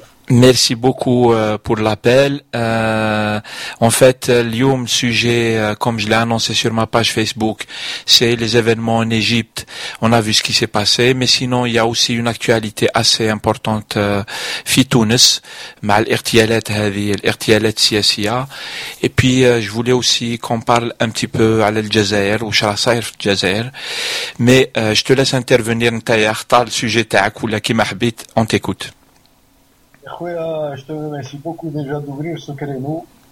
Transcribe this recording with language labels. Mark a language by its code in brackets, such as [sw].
[fr] Merci beaucoup pour l'appel. En fait, اليوم sujet, comme je l'ai annoncé sur ma page Facebook, c'est les événements en Égypte. On a vu ce qui s'est passé, mais sinon il y a aussi une actualité assez importante [ar] في تونس مع الارتيالات هذه الارتيالات السياسية. [fr] Et puis je voulais aussi qu'on parle un petit peu à l'Algérie ou [ar] شرا صاير في الجزائر. [fr] Mais je te laisse intervenir [ar] نتايا اختار السوجي تاعك ولا كيما حبيت. [fr] On t'écoute. Je te remercie beaucoup déjà d'ouvrir ce créneau.